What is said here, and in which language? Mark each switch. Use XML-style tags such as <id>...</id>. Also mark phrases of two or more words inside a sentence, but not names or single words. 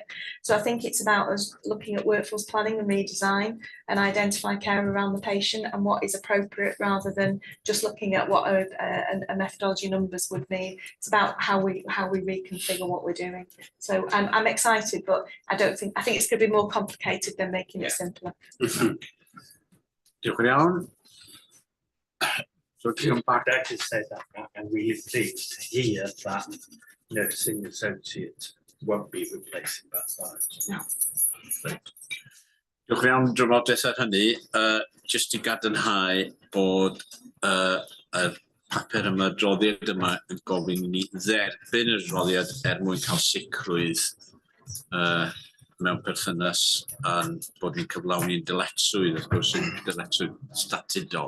<en>So I think it's about us looking at workforce planning and redesign and identify care around the patient and what is appropriate, rather than just looking at what a methodology numbers would mean. It's about how we reconfigure what we're doing. So I'm excited, but I think it's going to be more complicated than making it simpler.</en> <cy>Diolch yn iawn.</cy> <en>So to come back, I just said that I'm really pleased to hear that nursing associates won't be replacing that side. No.</en> <cy>Diolch yn iawn drafodaeth ar hynny, jyst i gadarnhau bod y papur yma, adroddiad yma yn gofyn i ni dderbyn yr adroddiad mwyn cael sicrwydd mewn perthynas a'n bod ni'n cyflawni'n dyletswydd, wrth gwrs yn dyletswydd statudol.</cy>